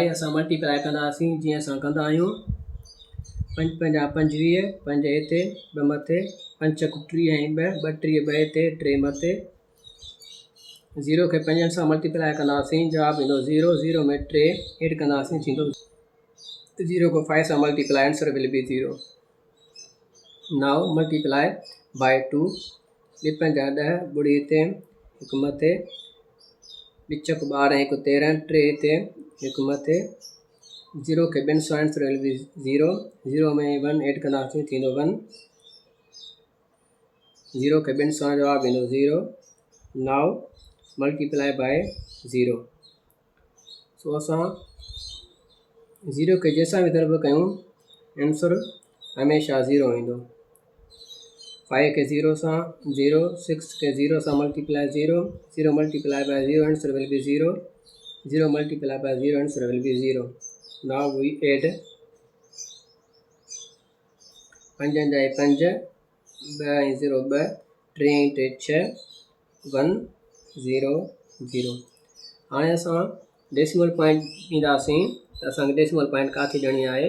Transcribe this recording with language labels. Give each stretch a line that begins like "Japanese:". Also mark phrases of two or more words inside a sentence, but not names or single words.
Sindhi: असां मल्टीप्लाई कंदासीं जीअं असां कंदा आहियूं। 5 पंजा 25, 5 हिते 2 मथे, 5 6 30 ऐं 2 32 2 हिते 3 मथे। 0 खे 5 सां मल्टीप्लाई कंदासीं, जवाबु ईंदो 0। 0 में 3 एड कंदासीं, थींदो 0 को 5 सां मल्टीप्लाई,
English: answer will be
Sindhi: 0।
English: Now multiply by 2.
Sindhi: 2 पंजा 10, ॿुड़ी हिते 1 मथे, 2 6 12 1 13, 3 हिते 1 मथे। 0 खे 2 सां,
English: Answer will be 0.
Sindhi: 0 में 1 एड कंदासीं, थींदो 1। 0 खे 2 सां, जवाबु ईंदो 0।
English: Now multiply by 0.
Sindhi: सो असां 0 खे जंहिंसां बि दर्ब कयूं,
English: answer always
Sindhi: 0 ईंदो। 5 के 0 सां 0, 6 के 0 सां मल्टीप्लाई 0, 0
English: multiply by
Sindhi: 0,
English: answer will be
Sindhi: 0।
English: 0 multiply by 0, answer will be 0. Now we add 5 जा 5, 2 ऐं 0 2, 3 ऐं 3 6, 1 0 0।
Sindhi: हाणे असां
English: decimal point
Sindhi: ॾींदासीं त असांखे
English: decimal point
Sindhi: किथे ॾियणी आहे।